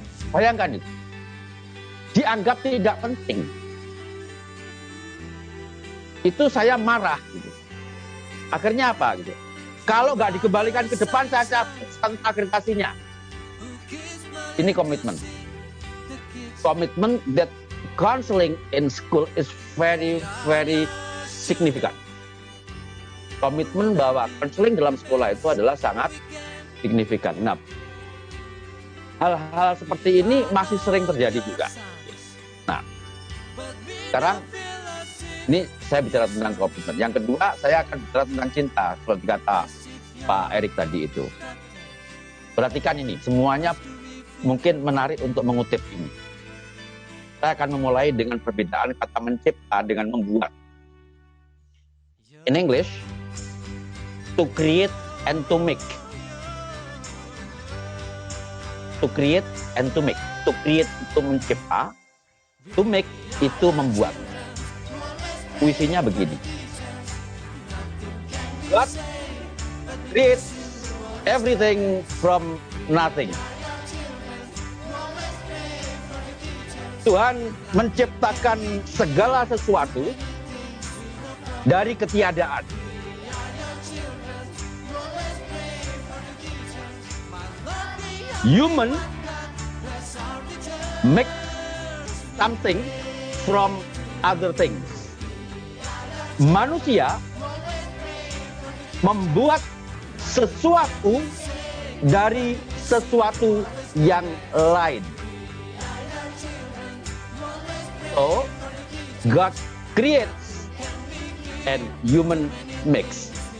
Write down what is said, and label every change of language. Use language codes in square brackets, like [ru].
[id] Bayangkan itu, dianggap tidak penting. Itu saya marah, gitu. Akhirnya apa, gitu? Kalau nggak dikembalikan ke depan, saya cabut akreditasinya. Ini komitmen. [en] Komitmen that counseling in school is very, very [id] signifikan. Komitmen bahwa konseling dalam sekolah itu adalah sangat signifikan. Nah, hal-hal seperti ini masih sering terjadi juga. Nah, sekarang ini saya bicara tentang komitmen. Yang kedua, saya akan bicara tentang cinta, seperti kata Pak Erik tadi itu. Perhatikan ini, semuanya mungkin menarik untuk mengutip ini. Saya akan memulai dengan perbedaan kata mencipta dengan membuat. [en] In English, to create and to make. To create and to make. To create itu mencipta, to make itu membuat. [id] Puisinya begini. [en] God creates everything from nothing. [id] Tuhan menciptakan segala sesuatu dari ketiadaan. [en] Human make something from other things. [id] Manusia membuat sesuatu dari sesuatu yang lain. [en] So, God creates and human makes.